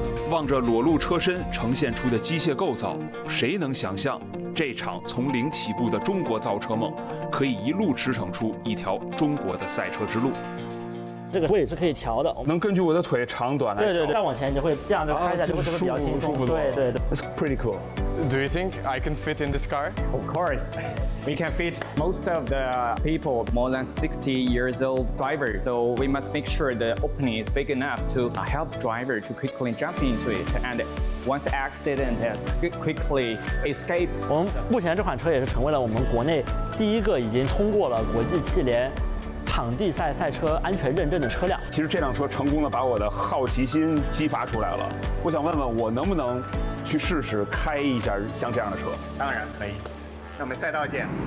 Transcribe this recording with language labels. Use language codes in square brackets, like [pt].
[zh] 望着裸露车身呈现出的机械构造，谁能想象这场从零起步的中国造车梦可以一路驰骋出一条中国的赛车之路。这个位置可以调的，能根据我的腿长短来调。对对对，再往前你就会这样就开一下，就会舒服比较舒服多。对对对 [en] ，It's pretty cool. Do you think I can fit in this car? Of course, we can fit most of the people more than 60 years old driver. So we must make sure the opening is big enough to help driver to quickly jump into it and once accident quickly escape. [zh] 我们目前这款车也是成为了我们国内第一个已经通过了国际汽联场地赛赛车安全认证的车辆。其实这辆车成功的把我的好奇心激发出来了，我想问问我能不能去试试开一下像这样的车。当然可以，那我们赛道见。